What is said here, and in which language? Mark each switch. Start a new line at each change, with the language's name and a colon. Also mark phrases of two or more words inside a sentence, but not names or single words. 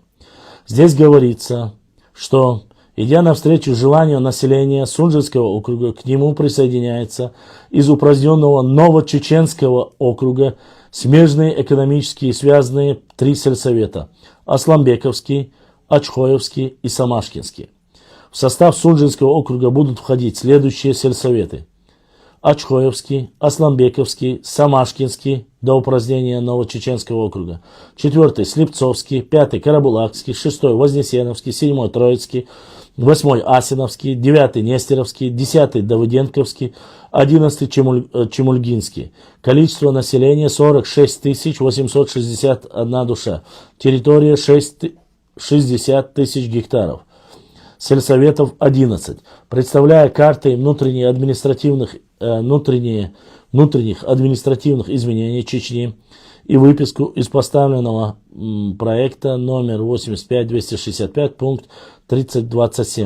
Russian: Здесь говорится, что, идя навстречу желанию населения Сунжинского округа, к нему присоединяется из упраздненного Новочеченского округа смежные экономически связанные 3 сельсовета – Асламбековский, Ачхоевский и Самашкинский. В состав Сунжинского округа будут входить следующие сельсоветы: Ачхоевский, Асламбековский, Самашкинский до упразднения Новочеченского округа, 4 Слепцовский, 5 Карабулакский, 6 Вознесеновский, 7 Троицкий, 8 Асиновский, 9 Нестеровский, 10 Давыденковский, 11 Чемульгинский. Количество населения 46 861 душа. Территория 60 тысяч гектаров. Сельсоветов 11. Представляя карты внутренних административных изменений Чечни и выписку из поставленного проекта номер 85-265, пункт 3027.